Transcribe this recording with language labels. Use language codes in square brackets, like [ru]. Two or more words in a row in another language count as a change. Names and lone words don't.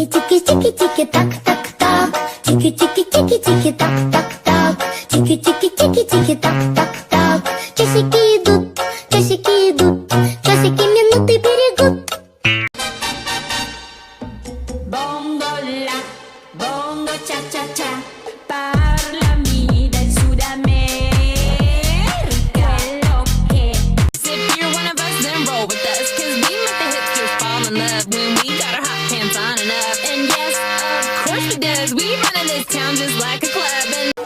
[ru] chiki chiki tak tak tak, chiki chiki chiki chiki tak tak tak, chiki chiki chiki chiki tak так так. Часики идут, часики минуты берегут. Bongo la, bongo cha cha cha, [it] parlami del Sud America. Quello che [en] if you're one of us, then roll with us, 'cause we make the hipsters fall in love when we got our hot pants on and up. And yes, of course we does. We run in this town just like a club. And